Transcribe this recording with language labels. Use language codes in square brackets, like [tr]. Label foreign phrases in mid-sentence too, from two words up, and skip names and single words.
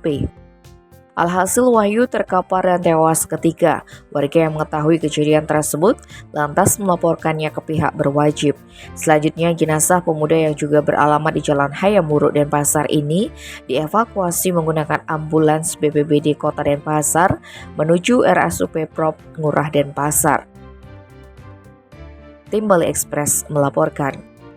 [id] Alhasil Wahyu terkapar dan tewas ketika warga yang mengetahui kejadian tersebut lantas melaporkannya ke pihak berwajib. Selanjutnya jenazah pemuda yang juga beralamat di Jalan Hayamuruk Denpasar ini dievakuasi menggunakan ambulans BPBD Kota Denpasar menuju RSUP Prop Ngurah Denpasar. Tim Bali Express melaporkan.